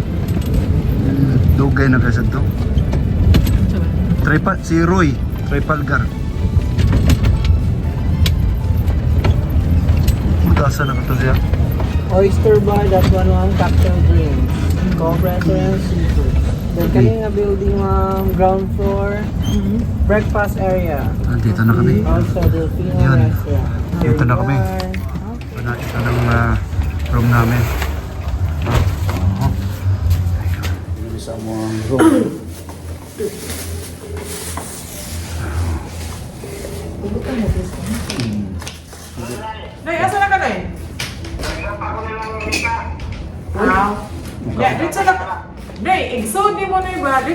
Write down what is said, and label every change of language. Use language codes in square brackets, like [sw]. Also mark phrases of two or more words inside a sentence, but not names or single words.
[ceb] Dugay na kasi to. Si Roy, Tripalgar. Magasa na ka to siya. [en] Oyster bar, that's one cocktail drinks. Coke restaurant, seafood. Then kanina building ground floor, breakfast area. [tl] Dito na kami. [en] Also Delfino [tl] Yan. [en] restaurant. [tl] Dito na kami. Ito ng room namin. Ayun. Isa mo ang room. [ceb] Nay, asa na ka, Nay? [tl] Yeah, dito na ka. [ceb] Nay, exod ni mo, Nay, ba?